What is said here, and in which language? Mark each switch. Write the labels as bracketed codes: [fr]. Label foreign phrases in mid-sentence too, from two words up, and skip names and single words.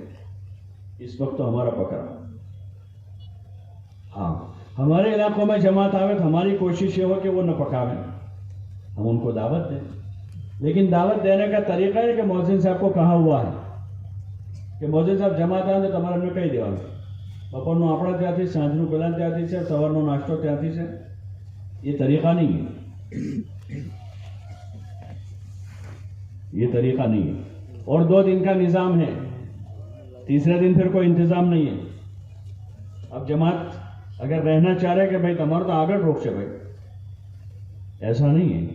[ur] اس وقت تو ہمارا پک رہا. ہاں، ہمارے علاقوں میں جماعت آوے تو ہماری کوشش یہ ہو کہ وہ نہ پکاویں، ہم ان کو دعوت دیں. لیکن دعوت دینے کا طریقہ ہے کہ مؤذن صاحب کو کہا ہوا ہے کہ مؤذن صاحب جماعت آئے تو [gu] તમારે કહી દેવાનું બપોરનું આપણા ત્યાંથી, સાંજનું પેલા ત્યાંથી છે, સવારનો નાસ્તો ત્યાંથી છે. [ur] یہ طریقہ نہیں ہے، یہ طریقہ نہیں ہے. اور 2 دن کا نظام ہے، تیسرے دن پھر کوئی انتظام نہیں ہے. اب جماعت اگر رہنا چاہ رہے کہ بھائی تمہارا تو آگے روک سے بھائی، ایسا نہیں ہے.